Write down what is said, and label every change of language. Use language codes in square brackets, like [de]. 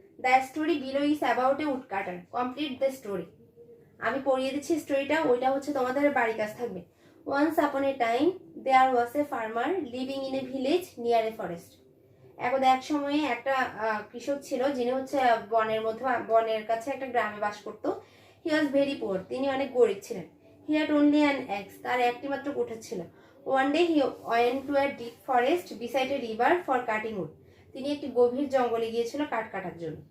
[en] The story below is about a woodcutter. Complete the story. [bn] আমি পড়িয়ে দিচ্ছি স্টোরিটা, ওইটা হচ্ছে তোমাদের বাড়ির কাজ থাকবে। [en] Once upon a time there was a farmer living in a village near a forest. [bn] এক সময়ে একটা কৃষক ছিল, যিনি হচ্ছে বনের কাছে একটা গ্রামে বাস করতো। [en] He was very poor, [bn] তিনি অনেক গরিব ছিলেন। [en] he had only an axe, [bn] তার একটি মাত্র কুঠার ছিল। [en] one day he went to a deep forest beside a river for cutting wood, [bn] তিনি একটি গভীর জঙ্গলে গিয়েছিল কাঠ কাটার জন্য।